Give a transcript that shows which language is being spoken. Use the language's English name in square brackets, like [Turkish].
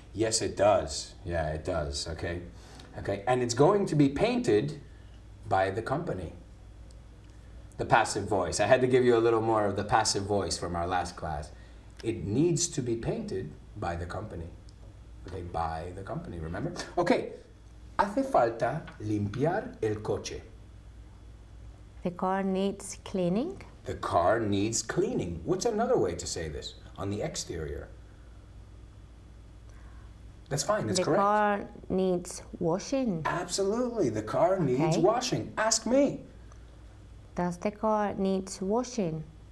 [English] Yes, it does. Yeah, it does. Okay. Okay. And it's going to be painted by the company. The passive voice. I had to give you a little more of the passive voice from our last class. It needs to be painted by the company. Okay, by the company, remember? [Spanish] Okay, hace falta limpiar el coche. [English] The car needs cleaning? The car needs cleaning. What's another way to say this? On the exterior. That's fine, that's correct. The car needs washing? Absolutely, the car needs Okay. washing. Ask me. Does the car needs washing?